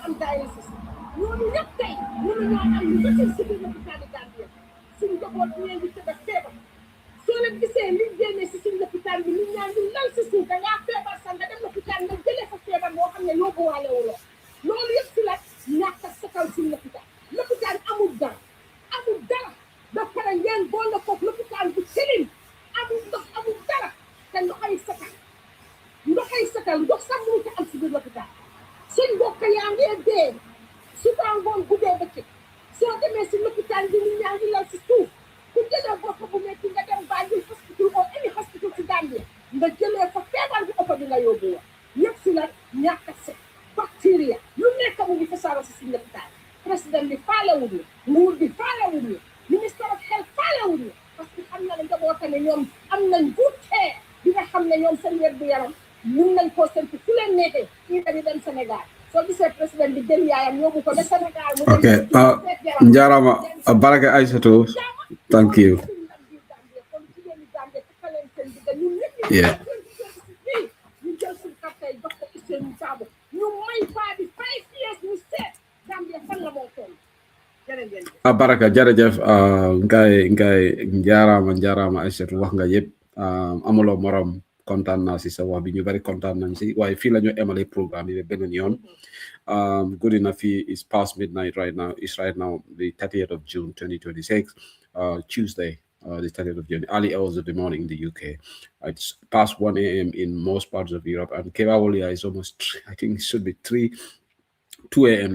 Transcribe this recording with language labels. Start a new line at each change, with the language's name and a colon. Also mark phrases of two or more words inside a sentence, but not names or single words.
Wolof: am dialysis ñooñu ñëpp tey mënuñoo am lu bëccëg si biir lopitaan yi Gambie suñ njaboot ñu leen di tëdd feebar soo leen gisee liñ génnee si suñ lopitaan bi nit ñaa ngi lal si suuf dangaa feebar sax nga dem lopitaan nga jëlee fa feebar boo xam ne yóbbuwaale wuloo loolu yëpp si la ñàkk a sakal suñ lopitaan amul dara ba pare ngeen boole ko lopitaan bu tilim amul ndox amul dara te ndoxay sakal ndox sax mënu ko am si biir lopitaan suñ mbokk yaa ngee dee suba ngoon guddee bëccëg soo demee si lopitaan bi nit ñaa ngi lal si suuf ku jëlee bopp bu metti nga dem Banjul hospital ou
English: any hospital
Wolof: si Gambie nga jëlee fa feebar bi oto bi nga yóbbu woon yëpp si la ñàkk a set bactéria lu nekk mu ngi fasaaroo si suñ lopitaan président bi faalewuñu nguur bi faalewuñu ministre of health faalewuñu parce que ñoom am nañ
English: good care
Wolof: bi nga xam ne ñoom seen wér bu yaram mun nañ ko seen fu leen nekkee fii tamit dem Sénégal soo gisee président bi jël yaayam yóbbu ko ba Sénégal mu ok njaarama baraka Aïssatou
English: thank you yeah
Wolof: ñu jël suñu kàttay jox ko Ousseynou Sabo ñu may paa bi 5 years ñu seet Gambia fan la moo toll baraka jërëjëf ngay njaarama Aïssatou wax nga yëpp amuloo morom kontaan naa si sa wax bi ñu bari kontaan nañ si waaye fii la ñu emale programme yi beneen yoon
English: good enough is past midnight right now. It's right now the 30th of June 2026 Tuesday the 30th of June, early hours of the morning in the UK. It's past 1 a.m. in most parts of Europe, and Kevawolia is almost, I think it should be 2 a.m.